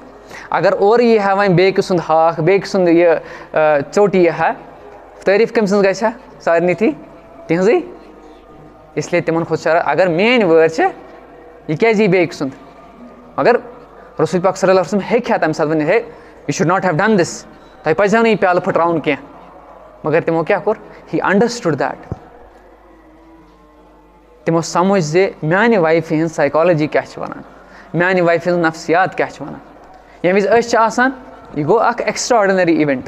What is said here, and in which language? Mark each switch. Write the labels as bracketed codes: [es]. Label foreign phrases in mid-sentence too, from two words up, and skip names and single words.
[ks] اگر اورٕ یی ہا وۄنۍ بیٚکہِ سُنٛد ہاکھ بیٚکہِ سُنٛد یہِ ژوٚٹ یی ہا تعٲریٖف کٔمۍ سٕنٛز گژھِ ہا؟ سارنٕے تھی تِہٕنٛزٕے. اِسلیے تِمن کھوٚت شرارت اگر میٲنۍ وٲرۍ چھِ یہِ کیٛازِ یی بیٚکہِ سُنٛد؟ مگر رسول پاک [ar] صلی اللہ علیہ وسلم [ks] ہیٚکہِ ہا تَمہِ ساتہٕ ؤنِتھ [en] hey you should not have done this [ks] تۄہہِ پَزِہو نہٕ یہِ پیالہٕ پھٕٹراوُن کینٛہہ. مگر تِمو کیٛاہ کوٚر؟ [en] he understood that. [ks] تِمو سمجھ زِ میانہِ وایفہِ ہِنٛز سایکالجی کیٛاہ چھِ وَنان میانہِ وایفہِ ہِنٛز نفسیات کیٛاہ چھِ وَنان. ییٚمہِ وِزِ أسۍ چھِ آسان یہِ گوٚو اکھ [en] extraordinary event.